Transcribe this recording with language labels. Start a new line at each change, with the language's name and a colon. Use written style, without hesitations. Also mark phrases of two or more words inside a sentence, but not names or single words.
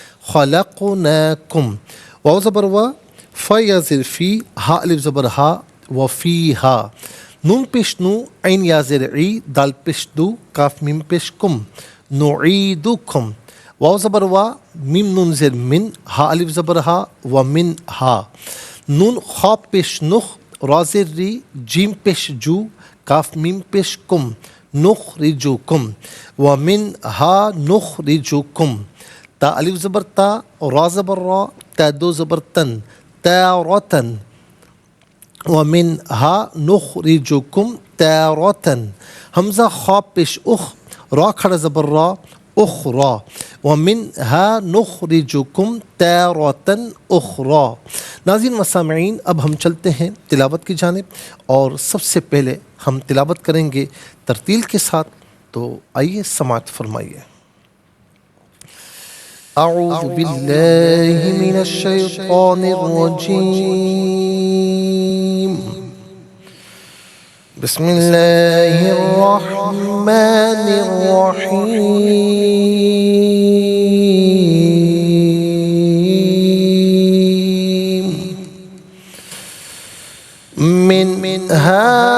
Urdu: خلقناکم، واو زبر وا، فا یا زیر فی، ہا الف زبر ہا، وفیہا، نون پیش نو، عین یا زیر عی، دال پیش دو، کاف میم پیش کم، نعیدکم، واو زبر وا، میم نون زیر من، ہا الف زبر ہا، ومن ہا، نون خا پیش نخ، را زیر ری، جیم پیش جو، کاف میم پیش کم، نخرجکم،
Arabic: ومن ہا نخرجکم،
Urdu: تا الف زبر تا، را زبر را، تا دو زبر تن، تارتن،
Arabic: ومنها نخرجکم تارتن،
Urdu: حمزہ خواب پیش اخ، را کھڑا زبر را، اخرا،
Arabic: ومنها نخرجکم تارتن اخرا۔
Urdu: ناظرین و سامعین، اب ہم چلتے ہیں تلاوت کی جانب، اور سب سے پہلے ہم تلاوت کریں گے ترتیل کے ساتھ، تو آئیے سماعت فرمائیے۔
Arabic: اعوذ باللہ من الشیطان الرجیم، بسم اللہ الرحمن الرحیم، منها